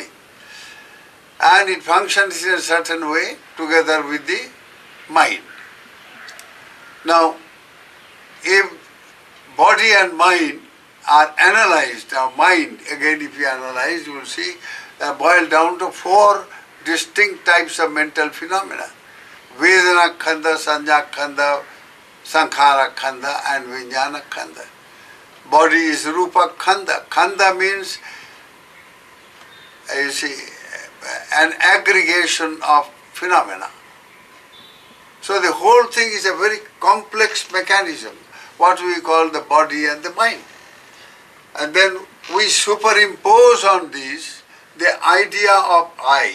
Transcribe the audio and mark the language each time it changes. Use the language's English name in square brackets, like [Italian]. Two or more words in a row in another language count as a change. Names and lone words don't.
[English] And it functions in a certain way together with the mind. Now, if body and mind are analyzed, now mind, again if you analyze, you will see, boil down to 4 distinct types of mental phenomena. [Pali] Vedana khanda, sanya khanda, sankhara khanda and vijnana khanda. [English] Body is [Pali] rupa khanda. [English] Khanda means, you see, an aggregation of phenomena. So the whole thing is a very complex mechanism, what we call the body and the mind. And then we superimpose on this the idea of I.